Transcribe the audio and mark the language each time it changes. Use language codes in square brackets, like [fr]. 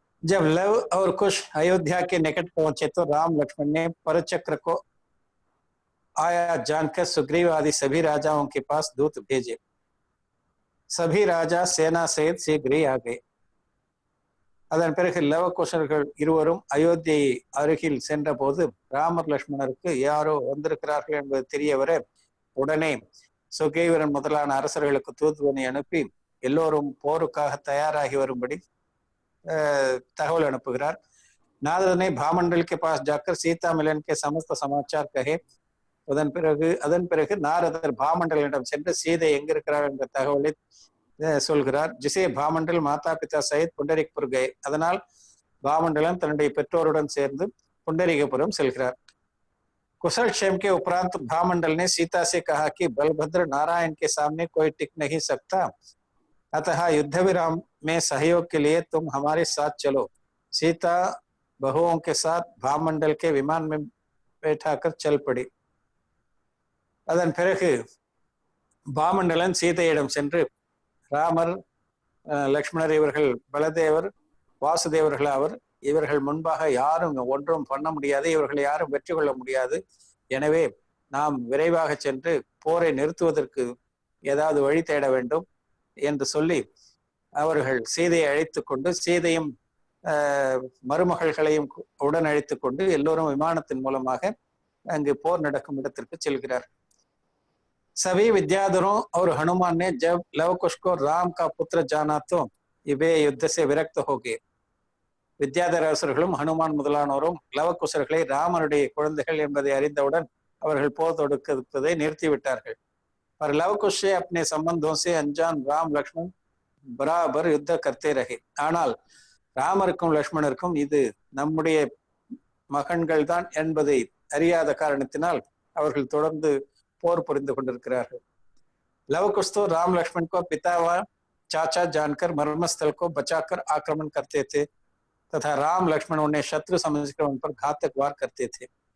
[hi] जब लव और कुश अयोध्या के निकट पहुंचे तो राम लक्ष्मण ने परचक्र को आया जानकर सुग्रीव आदि सभी राजाओं के पास दूत भेजे। सभी राजा सेना सहित शीघ्र ही आ गए। [ta] அதன் பிறகு லவகுஷர்கள் இருவரும் அயோத்தியை அருகில் சென்ற போது ராமர் லக்ஷ்மணருக்கு யாரோ வந்திருக்கிறார்கள் என்பது தெரிய வர உடனே சுக்ரீவன் முதலான அரசர்களுக்கு தூதுவனை அனுப்பி எல்லோரும் போருக்காக தயாராகி வரும்படி தகவல் அனுப்புகிறார். [hi] नारद ने भामंडल के पास जाकर सीता मिलन के समस्त समाचार कहे। [ta] அதன் பிறகு நாரதர் பாமண்டலிடம் சென்று சீதை எங்க இருக்கிறார் என்ற தகவலை சொல்கிறார். [hi] ஜிசே பாமண்டல் மாதா பிதா சகித் புண்டரிக்புர் கே. [ta] அதனால் பாமண்டலன் தன்னுடைய பெற்றோருடன் சேர்ந்து புண்டரிகபுரம் செல்கிறார். [hi] कुशल क्षेम के उपरांत भामंडल ने सीता से कहा कि बलभद्र नारायण के सामने कोई टिक नहीं सकता, अतः युद्ध विराम में सहयोग के लिए तुम हमारे साथ चलो। सीता बहुओं के साथ भामंडल के विमान में बैठाकर चल पड़ी. [ta] அதன் பிறகு பாமண்டலன் சீதையிடம் சென்று ராமர், லக்ஷ்மணர், இவர்கள் பலதேவர், வாசுதேவர்கள் அவர், இவர்கள் முன்பாக யாரும் ஒன்றும் பண்ண முடியாது, இவர்களை யாரும் வெற்றி கொள்ள முடியாது. எனவே நாம் விரைவாக சென்று போரை நிறுத்துவதற்கு ஏதாவது வழி தேட வேண்டும் என்று சொல்லி அவர்கள் சீதையை அழைத்து கொண்டு, சீதையும் மருமகள்களையும் உடன் அழைத்து கொண்டு எல்லோரும் விமானத்தின் மூலமாக அங்கு போர் நடக்கும் இடத்திற்கு செல்கிறார். [hi] सभी विद्याधरों और हनुमान ने जब लवकुश को राम का पुत्र जाना तो वे युद्ध से विरक्त हो गए. [ta] வித்யாதர அரசர்களும் ஹனுமான் முதலானோரும் லவகுசர்களை ராமனுடைய குழந்தைகள் என்பதை அறிந்தவுடன் அவர்கள் போர் தொடுப்பதை நிறுத்திவிட்டார்கள். [hi] पर लवकुश से अपने संबंधों से अनजान राम लक्ष्मण बराबर युद्ध करते रहे. [ta] ஆனால் ராமருக்கும் லக்ஷ்மணருக்கும் இது நம்முடைய மகன்கள் தான் என்பதை அறியாத காரணத்தினால் அவர்கள் தொடர்ந்து போர் புரிந்து கொண்டிருக்கிறார்கள். [hi] लवकुश तो राम लक्ष्मण को पिता व चाचा जानकर मर्मस्थल को बचाकर आक्रमण करते थे तथा राम लक्ष्मण उन्हें शत्रु समझकर उन पर घातक वार करते थे.